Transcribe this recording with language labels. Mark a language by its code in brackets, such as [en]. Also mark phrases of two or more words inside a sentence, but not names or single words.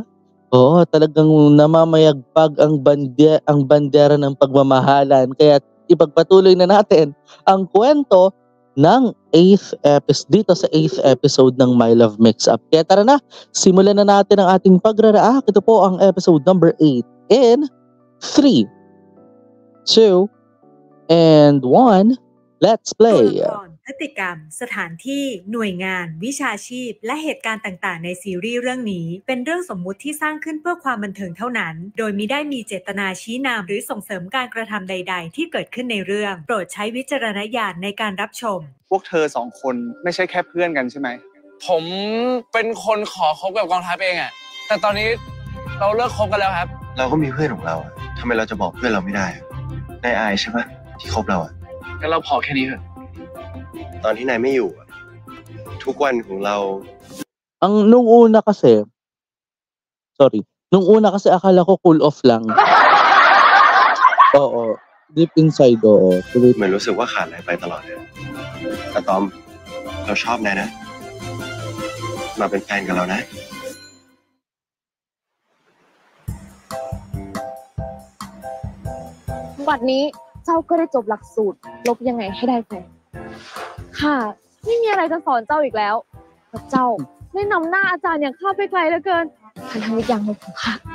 [tl] Oo, talagang namamayagpag ang bandera ng pagmamahalan. Kaya ipagpatuloy na natin ang kwento ng 8th episode dito sa 8th episode ng My Love Mix-Up. Kaya tara na, simulan na natin ang ating pagraraak. Ito po ang episode number 8 [en] in 3, 2, and 1. Let's play. [th] พฤติกรรมสถานที่หน่วยงานวิชาชีพและเหตุการณ์ต่างๆในซีรีส์เรื่องนี้เป็นเรื่องสมมุติที่สร้างขึ้นเพื่อความบันเทิงเท่านั้นโดยมิได้มีเจตนาชี้นำหรือส่งเสริมการกระทำใดๆที่เกิดขึ้นในเรื่องโปรดใช้วิจารณญาณในการรับชม พวกเธอสองคนไม่ใช่แค่เพื่อนกันใช่ไหม ผมเป็นคนขอคบกับกองทัพเองอะแต่ตอนนี้เราเลิกคบกันแล้วครับ เราก็มีเพื่อนของเราทำไมเราจะบอกเพื่อนเราไม่ได้นายอายใช่ปะที่คบเรา งั้นเราพอแค่นี้เถอะ ตอนที่นายไม่อยู่ทุกวันของเรา [tl] nung una kasi akala ko [en] cool off [tl] lang. Oo, [en] deep inside, oo. [th] เหมือนรู้สึกว่าขาดอะไรไปตลอดเลยแต่ตอมเราชอบนายนะมาเป็นแฟนกันแล้วนะ บัดนี้เจ้าก็ได้จบหลักสูตรลบยังไงให้ได้แฟนค่ะไม่มีอะไรจะสอนเจ้าอีกแล้วแต่เจ้าได้นำหน้าอาจารย์อย่างข้าไปไกลเหลือเกินทันทวิทย์ยังของข้า